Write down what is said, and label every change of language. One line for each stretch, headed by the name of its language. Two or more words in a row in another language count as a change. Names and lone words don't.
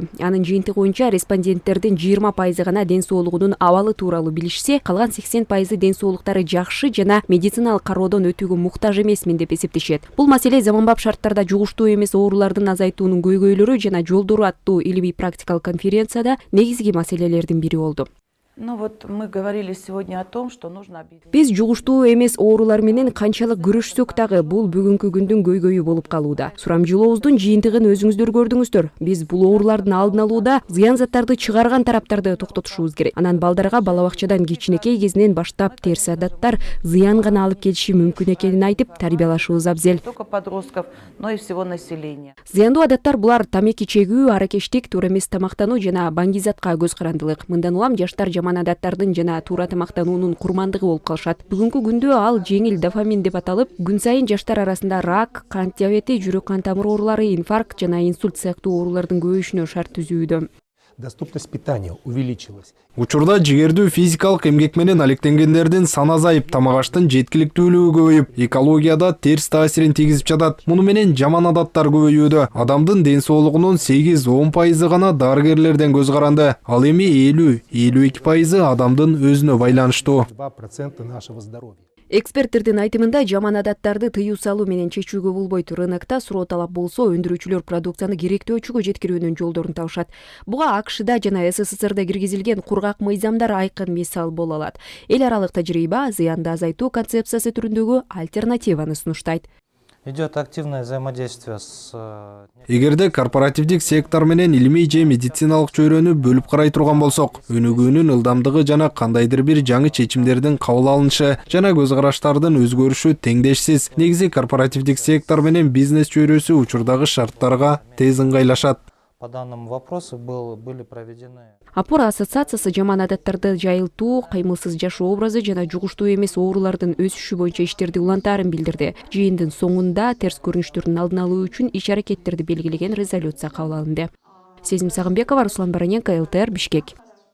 Kyrgyz: Анын жыйынтыгы боюнча респонденттердин 20% гана ден соолугунун абалы тууралуу билишсе, калган 80% ден соолуктары жакшы жана медициналык кароодон өтүүгө муктаж эмесмин деп эсептешет. Бул маселе заманбап шарттарда жугуштуу эмес оорулардын азайтуунун көйгөйлөрү жана жолдору аттуу илимий практикалык конференцияда негизги маселелердин бири болду.
Russian: Мы говорили сегодня о том, что нужно объединить.
Kyrgyz: Биз жугуштуу эмес оорулар менен канчалык күрөшсөк дагы бул бүгүнкү күндүн көйгөйү болуп калууда. Сурамжылообуздун жыйынтыгын өзүңүздөр көрдүңүздөр. Биз бул оорулардын алдын алууда зыян заттарды чыгарган тараптарды токтотушубуз керек. Анан балдарга бала бакчадан кичинекей кезинен баштап терс адаттар зыян гана алып келиши мүмкүн экенин айтып тарбиялашыбыз абзел.
Russian: Только подростков, но и всего населения.
Kyrgyz: Зыяндуу адаттар булар тамеки чегүү, аракештик, туура эмес тамактануу жана баңгизатка көз карандылык. Мындан улам жаштар жаман адаттардын жана туура тамактануунун курмандыгы болуп калышат. Бүгүнкү күндө ал жеңил дофамин деп аталып, күн сайын жаштар арасында рак, кант диабети, жүрөк кан тамыр оорулары, инфаркт жана инсульт сыяктуу оорулардын көбөйүшүнө шарт түзүүдө.
Russian: Доступность питания увеличилась.
Kyrgyz: Учурда жигердүү физикалык эмгек менен алектенгендердин саны азайып, тамак аштын жеткиликтүүлүгү көбөйүп, экологияда терс таасирин тийгизип жатат. Муну менен жаман адаттар көбөйүүдө. Адамдын ден соолугунун 8-10% гана дарыгерлерден көз каранды. Ал эми 50-52% адамдын өзүнө байланыштуу.
Russian: 2% нашего здоровья.
Kyrgyz: Эксперттердин айтымында жаман адаттарды тыюу салуу менен чечүүгө болбойт. Рынокто суроо талап болсо, өндүрүүчүлөр продукцияны керектүү ölçүгө жеткирүүнүн жолдорун табышат. Буга АКШда жана СССРда киргизилген кургак мыйзамдар айкын мисал боло алат. Эл аралык тажрыйба зыянды азайтуу концепциясы түрүндөгү альтернативаны сунуштайт.
Russian: Идет активное взаимодействие с...
Kyrgyz: Эгерде корпоративдик сектор менен илимий же медициналык чөйрөнү бөлүп карай турган болсок, өнүгүүнүн ылдамдыгы жана кандайдыр бир жаңы чечимдердин кабыл алынышы жана көз караштардын өзгөрүшү теңдешсиз. Негизи корпоративдик сектор менен бизнес чөйрөсү учурдагы шарттарга тез ыңгайлашат.
Russian: По данному вопросу были проведены...
Kyrgyz: Апор ассоциациясы жаман адаттарды жайылтуу, кыймылсыз жашоо образы жана жугуштуу эмес оорулардын өсүшү боюнча иштерди улантаарын билдирди. Жыйындын соңунда терс көрүнүштөрдүн алдын алуу үчүн иш-аракеттерди белгилеген резолюция кабыл алынды. Сезим Сагынбекова, Руслан Бараненко, ЛТР, Бишкек.